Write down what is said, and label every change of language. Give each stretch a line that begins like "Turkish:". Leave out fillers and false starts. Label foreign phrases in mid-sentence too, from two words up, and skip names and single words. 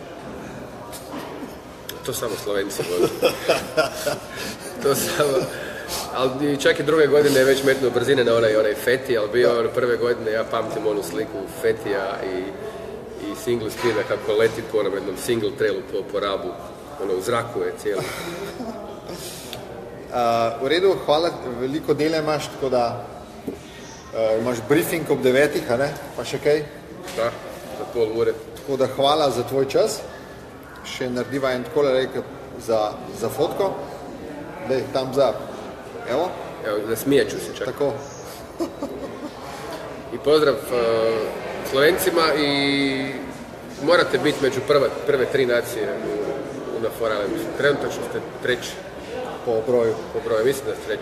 Croatian: To samo Slovenci voze. Ali čak i druge godine je već metnuo brzine na onaj Feti, ali bio prve godine, ja pamtim onu sliku Fetija i
English: single speeda
Croatian: kako leti po onom jednom
English: single trailu
Croatian: po Rabu, u zraku je cijeli.
Slovenian: V redu, hvala, veliko dela imaš, tako da imaš briefing ob 9, a ne? Pa še kaj? Da, za pol ure. Tako da hvala za tvoj čas. Še narediva en takole rekel za fotko.
Croatian: Daj,
English: thumbs up.
Croatian: Evo, nasmijat ću se čak. Tako. I pozdrav Slovencima i morate biti među prve 3 nacije na Four Islandsu. Trenutačno ste treći. Po broju, mislim da ste treći.